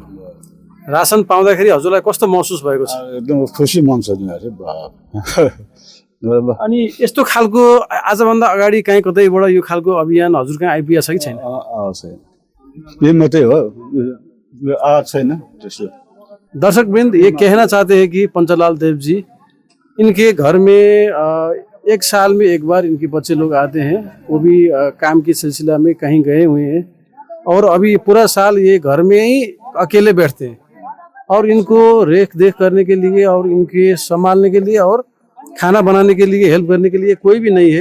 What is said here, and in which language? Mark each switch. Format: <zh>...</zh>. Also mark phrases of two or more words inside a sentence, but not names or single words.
<ne>राशन पाउँदाखेरि हजुरलाई कस्तो महसुस भएको छ? एकदम खुसी मन छ नि। अनि यस्तो खालको आजभन्दा अगाडि कहीँ कतैबाट यो खालको अभियान हजुर कहाँ आइपुगेको छ कि छैन? ये मात्रै हो, आएको छैन त्यस्तो।</ne> <hi>दर्शक बिंद ये कहना चाहते हैं कि पंचलाल देव जी, इनके घर में 1 साल में 1 बार इनके बच्चे लोग आते हैं, वो भी काम के सिलसिला में कहीं गए हुए हैं, और अभी पूरा साल ये घर में ही अकेले बैठते हैं और इनको रेख देख करने के लिए और इनके संभालने के लिए और खाना बनाने के लिए हेल्प करने के लिए कोई भी नहीं है।</hi>